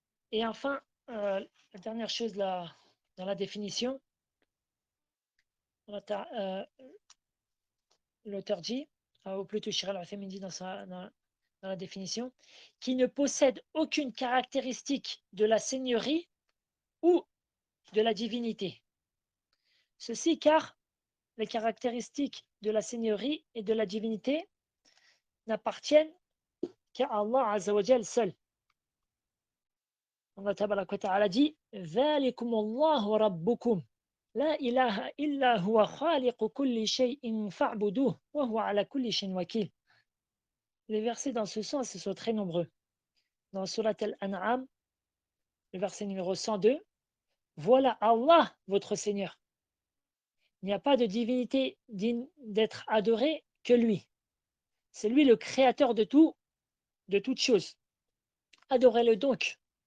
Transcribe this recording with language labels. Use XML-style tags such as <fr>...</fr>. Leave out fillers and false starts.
<fr>Et enfin, la dernière chose dans la définition, l'auteur dit, ou plutôt Shir al-Uthaymin dit dans la définition, qui ne possède aucune caractéristique de la seigneurie ou de la divinité. Ceci car les caractéristiques de la seigneurie et de la divinité n'appartiennent qu'à Allah Azza wa Jal seul. Allah tabaraka wa ta'ala dit</fr> <ar>ذَلِكُمُ اللَّهُ رَبُّكُمْ لا إله إلا هو خالق كل شيء فاعبدوه وهو على كل شيء وكيل.</ar> <fr>Les versets dans ce sens sont très nombreux. Dans Surat Al-An'am, le verset numéro 102, voilà Allah, votre Seigneur. Il n'y a pas de divinité digne d'être adorée que lui. C'est lui le créateur de tout, de toutes choses. Adorez-le donc.</fr>